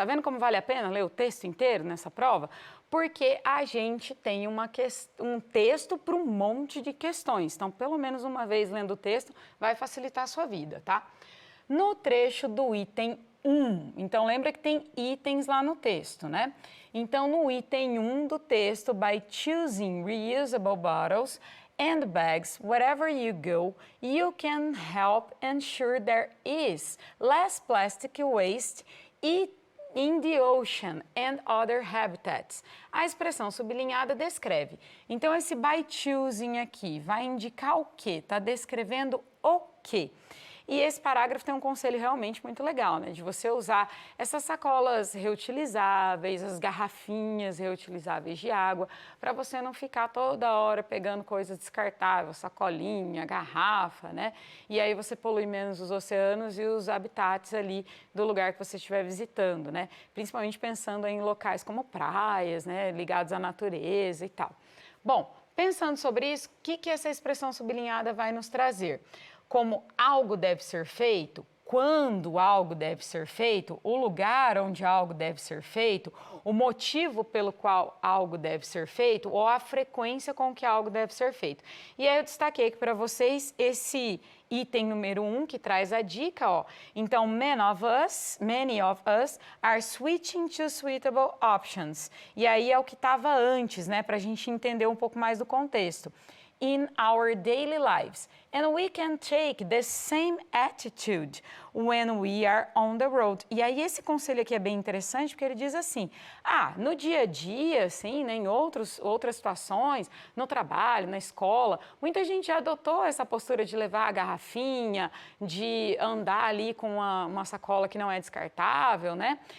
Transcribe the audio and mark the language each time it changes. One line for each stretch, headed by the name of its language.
Portuguese: Tá vendo como vale a pena ler o texto inteiro nessa prova? Porque a gente tem um texto para um monte de questões. Então, pelo menos uma vez lendo o texto, vai facilitar a sua vida, tá? No trecho do item 1, então lembra que tem itens lá no texto, né? Então, no item 1 do texto,
English: by choosing reusable bottles and bags, wherever you go, you can help ensure there is less plastic waste in the ocean and other habitats.
Portuguese: A expressão sublinhada descreve. Então, esse by choosing aqui vai indicar o quê? Está descrevendo o quê? E esse parágrafo tem um conselho realmente muito legal, né? De você usar essas sacolas reutilizáveis, as garrafinhas reutilizáveis de água, para você não ficar toda hora pegando coisa descartável, sacolinha, garrafa, né? E aí você polui menos os oceanos e os habitats ali do lugar que você estiver visitando, né? Principalmente pensando em locais como praias, né? Ligados à natureza e tal. Bom, pensando sobre isso, o que essa expressão sublinhada vai nos trazer? Como algo deve ser feito, quando algo deve ser feito, o lugar onde algo deve ser feito, o motivo pelo qual algo deve ser feito ou a frequência com que algo deve ser feito. E aí eu destaquei aqui para vocês esse item número 1 que traz a dica, ó.
English: Então, many of us are switching to suitable options.
Portuguese: E aí é o que estava antes, né, para a gente entender um pouco mais do contexto.
English: In our daily lives. And we can take the same attitude when we are on the road.
Portuguese: E aí esse conselho aqui é bem interessante, porque ele diz assim, no dia a dia, assim, né, em outras situações, no trabalho, na escola, muita gente já adotou essa postura de levar a garrafinha, de andar ali com uma sacola que não é descartável, né?